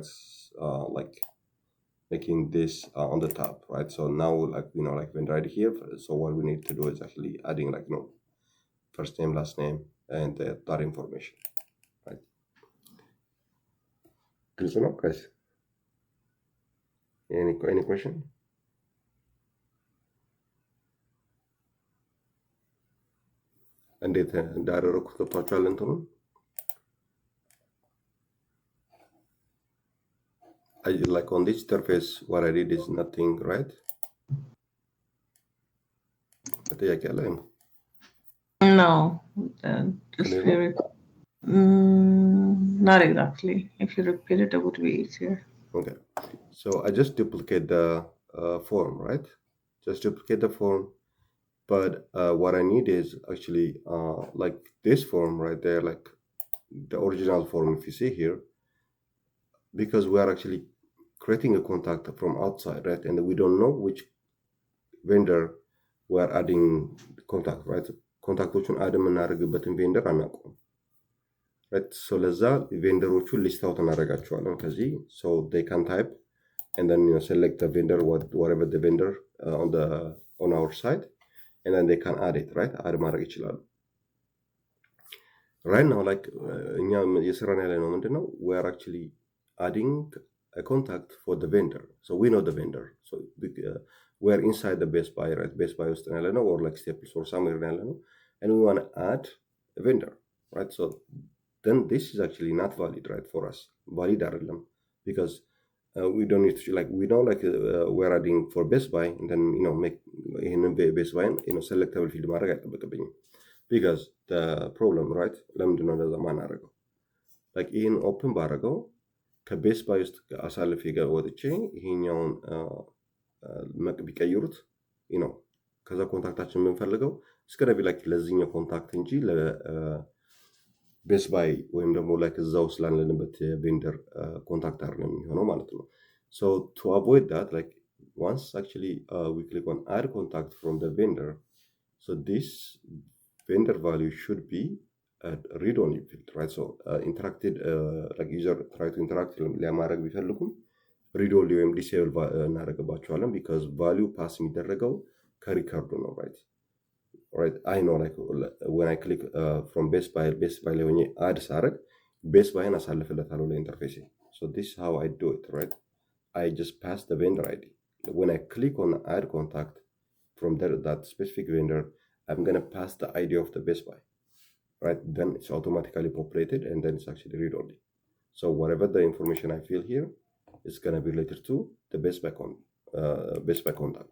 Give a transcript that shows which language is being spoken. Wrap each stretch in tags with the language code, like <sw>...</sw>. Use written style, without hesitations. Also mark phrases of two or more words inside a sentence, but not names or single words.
<en>Like making this on the top, right? So now, like, like vendor ID here. So what we need to do is actually adding, like, first name, last name, and that information, right? Clear enough, guys? Any question?</en> <am>እንዴት እንዳደረኩት ገብቷችኋል?</am> <en>እንትኑን like on this interface, what I did is nothing, right?</en> <am>ጥያቄ አለ?</am> <en>No, just Clear hear</en> <am>ነው?</am> <en>it. Not exactly. If you repeat it, it would be easier. Okay, so I just duplicate the form, right? Just duplicate the form, but what I need is actually like this form right there, like the original form, if you see here, because we are actually creating a contact from outside, right? And we don't know which vendor we are adding contact, right?</en> <am>ኮንታክቶቹን አድ የምናደርግበትን ቬንደር አናውቀውም፣ right?</am> <en>So</en> <am>ለዛ ቬንደሮቹን</am> <en>list out</en> <am>እናደርጋቸዋለን ከዚህ።</am> <en>So they can type and then select the vendor, whatever the vendor on our side, and then they can add it, right?</en> <am>አድ ማድረግ ይችላሉ።</am> <en>Right now, like</en> <am>እኛ እየሰራን ያለ ነው ምንድነው?</am> <en>We are actually adding a contact for the vendor. So we know the vendor. So we are inside the Best Buy, right?</en> <am>Best Buy ውስጥ ያለ ነው,</am> <en>or like Staples or somewhere</en> <am>ያለ ነው,</am> <en>and we want to add a vendor, right? So then this is actually not valid, right, for us. Valid አይደለም, because we don't need to, like, we know, like, we're adding for Best Buy, and then make ይሄንን Best Buy selectable field</en> <am>ማድረግ አይጠበቅብኝም,</am> <en>because the problem, right?</en> <am>ለምንድነው እንደዛ ማናደርገው? like ይሄን ኦፕን ባደረገው ከቤስት ባይ ውስጥ አሳልፌ ወጥቼ ይሄኛውን ቢቀይሩት ከዛ ኮንታክታችን የምንፈልገው እስከ ነቢ ላይክ ለዚህኛው ኮንታክት እንጂ ለቤስት ባይ ወይም ደግሞ ላይክ እዛው ስላለንበት ቬንደር ኮንታክት አይደለም የሚሆነው ማለት ነው።</am> <en>So to avoid that, like, once actually we click on add contact from the vendor, so this vendor value should be read only field, right? So interacted, like user try to interact</en> <am>ለማድረግ ቢፈልጉም</am> <en>read only ወይም disable እናደርግባቸዋለን, because value pass</en> <am>የሚደረገው ከሪከርዱ ነው,</am> <en>right? I know, like, when I click from Best Buy</en> <am>ላይ ሆኜ</am> <en>add</en> <am>ሳደርግ Best Buyን አሳልፍለታለሁ ለኢንተርፌስ።</am> <en>So this is how I do it, right? I just pass the vendor ID. When I click on add contact from that specific vendor, I'm gonna pass the ID of the Best Buy, right? Then it's automatically populated, and then it's actually read only. So whatever the information I fill here is gonna be related to the Best Buy contact.</en>